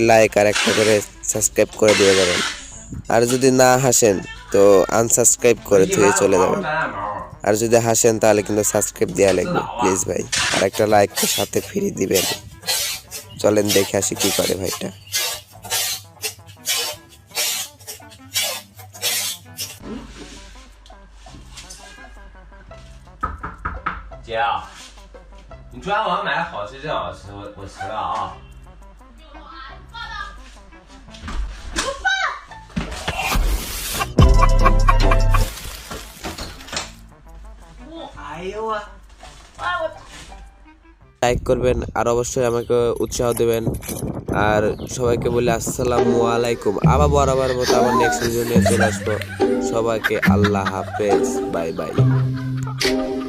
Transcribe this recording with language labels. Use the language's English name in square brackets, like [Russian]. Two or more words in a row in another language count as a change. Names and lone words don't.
[Bangla] লাইক আর একটা করে সাবস্ক্রাইব করে দিয়ে যাবেন, আর যদি না হাসেন তো আনসাবস্ক্রাইব করে থেকে চলে যাবেন, আর যদি হাসেন তাহলে কিন্তু সাবস্ক্রাইব দেওয়া লাগবে প্লিজ ভাই, আর একটা লাইক তো সাথে ফ্রি দিবেন। চলেন দেখে আসি কি করে ভাইটা। [Chinese] 姐啊，你昨天晚上买的好吃，真好吃，我吃了啊。哎呦我， [Bangla] লাইক করবেন আর অবশ্যই আমাকে উৎসাহ দেবেন, আর সবাইকে বলি [Arabic] السلام عليكم. [Bangla] আবার বরাবর মতো আবার [English] next video [Bangla] নিয়ে চলে আসবো। সবাইকে আল্লাহ হাফেজ, [English] bye bye.